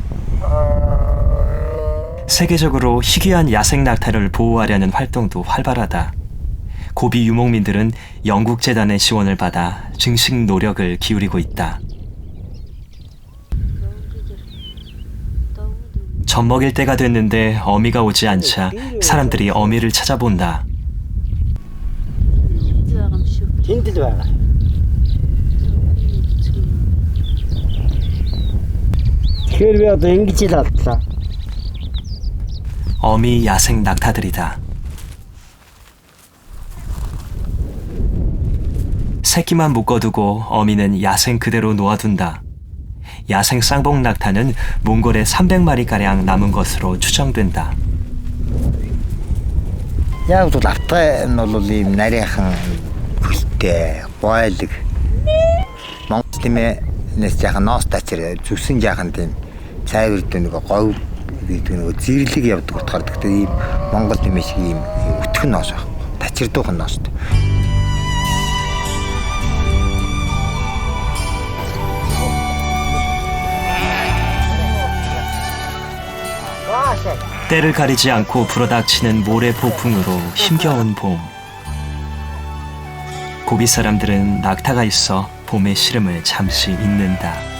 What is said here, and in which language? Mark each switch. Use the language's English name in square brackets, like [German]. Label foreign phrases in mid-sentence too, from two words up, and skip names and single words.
[Korean] 세계적으로 희귀한 야생 낙타를 보호하려는 활동도 활발하다. 고비 유목민들은 영국재단의 지원을 받아 증식 노력을 기울이고 있다. 젖 먹일 때가 됐는데 어미가 오지 않자 사람들이 어미를 찾아본다. [Mongolian] Тэнд л байгаа. Тэгэхээр би одоо ингэж л алдлаа. [Korean] 어미 야생 낙타들이다. 새끼만 묶어두고 어미는 야생 그대로 놓아둔다. 야생 쌍봉 낙타는 몽골에 300마리가량 남은 것으로 추정된다. [Mongolian] Яг бол автай нь бол ийм нарийнхан хөлтэй бойлог Монгол тиймээ нэс яхан ноос тачир зүсэн яхан тийм цайвар дэ нэг говь гэдэг нэг зэрлэг явдаг утгаар гэхдээ ийм Монгол тиймээ шиг ийм өтгөн ноос байхгүй тачирдуухан ноостой. [Korean] 때를 가리지 않고 불어닥치는 모래 폭풍으로 힘겨운 봄. 고비 사람들은 낙타가 있어 봄의 시름을 잠시 잊는다.